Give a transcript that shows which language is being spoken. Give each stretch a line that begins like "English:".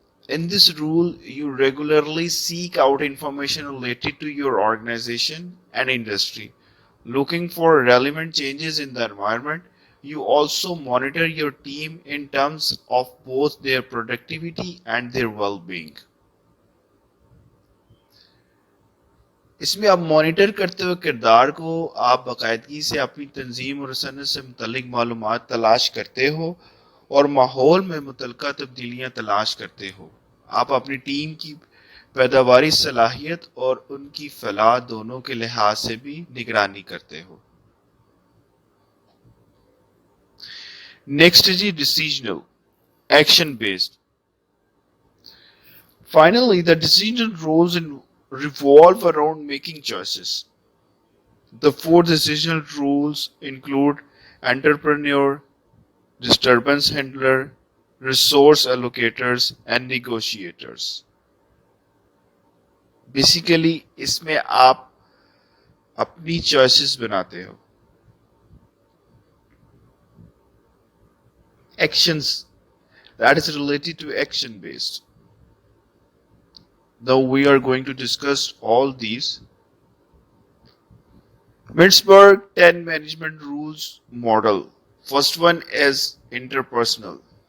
English: In this rule, you regularly seek out information related to your organization and industry. Looking for relevant changes in the environment, you also monitor your team in terms of both their productivity and their well-being.
Urdu: اس میں آپ monitor کرتے ہوئے کردار کو آپ باقاعدگی سے اپنی تنظیم اور صنعت سے متعلق معلومات تلاش کرتے ہو اور ماحول میں متعلقہ تبدیلیاں تلاش کرتے ہو. آپ اپنی ٹیم کی پیداواری صلاحیت اور ان کی فلاح دونوں کے لحاظ سے بھی نگرانی کرتے ہو.
English: Next جی decisional action based. Finally, the decision roles revolve around making choices. The four decisional rules include entrepreneur, disturbance handler, resource allocators, and negotiators. Basically,
Urdu: اس میں آپ اپنی choices بناتے ہو.
English: Actions that is related to action based. Now we are going to discuss all these. Mintzberg 10 management rules model. First one is interpersonal.